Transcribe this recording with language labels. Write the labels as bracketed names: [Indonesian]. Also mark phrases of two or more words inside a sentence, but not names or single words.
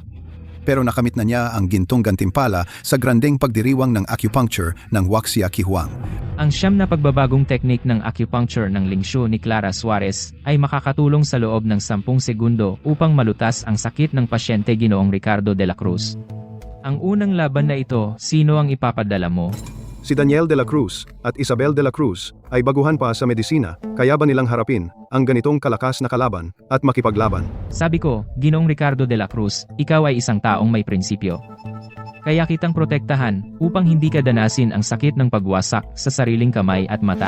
[Filipino] Pero nakamit na niya ang gintong gantimpala sa grandeng pagdiriwang ng acupuncture ng Waxia Kihuang. Ang siyam na pagbabagong teknik ng acupuncture ng Lingshu ni Clara Suarez ay makakatulong sa loob ng 10 segundo upang malutas ang sakit ng pasyente Ginoong Ricardo de la Cruz. Ang unang laban na ito, sino ang ipapadala mo? Si Daniel de la Cruz at Isabel de la Cruz ay baguhan pa sa medisina, kaya ba nilang harapin ang ganitong kalakas na kalaban at makipaglaban? Sabi ko, Ginoong Ricardo de la Cruz, ikaw ay isang taong may prinsipyo. Kaya kitang protektahan upang hindi ka danasin ang sakit ng pagwasak sa sariling kamay at mata.